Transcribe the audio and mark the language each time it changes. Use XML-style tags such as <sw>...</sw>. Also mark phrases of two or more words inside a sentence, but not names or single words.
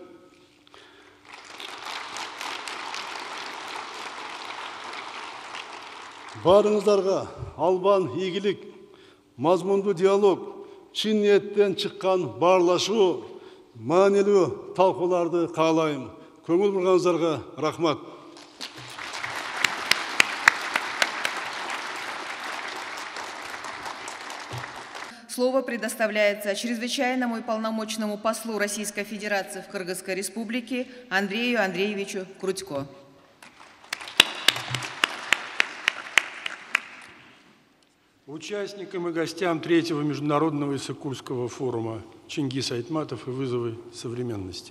<ky>Барыңыздарга албан ийгилик, мазмундуу диалог, чын ниеттен чыккан баарлашуу, маанилүү талкууларды каалайм. Көңүл бурганыңыздарга рахмат.</ky> <ru>Слово предоставляется чрезвычайному и полномочному послу Российской Федерации в Кыргызской Республике Андрею Андреевичу Крутько. Участникам и гостям третьего международного Иссык-Кульского форума «Чингиз Айтматов и вызовы современности».</ru>